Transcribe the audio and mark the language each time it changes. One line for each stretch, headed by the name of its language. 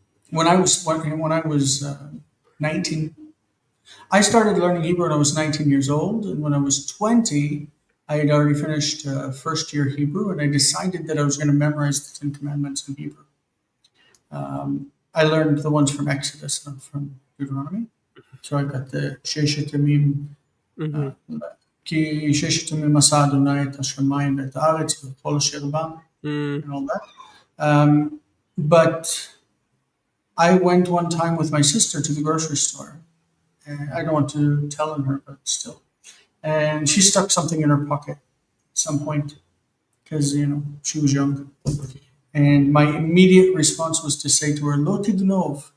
English: when I was 19, I started learning Hebrew when I was 19 years old, and when I was 20, I had already finished first year Hebrew, and I decided that I was going to memorize the Ten Commandments in Hebrew. I learned the ones from Exodus, not from Deuteronomy. So I got the Sheshet Yamim, Mm-hmm.
Hebrew: כי ששת ימים עשה אדוני את השמיים ואת הארץ וכל אשר בה, Mm.
English: and all that. But I went one time with my sister to the grocery store. And I don't want to tell on her, but still. And she stuck something in her pocket at some point because, she was young. And my immediate response was to say to her,
Hebrew: Lo tignov.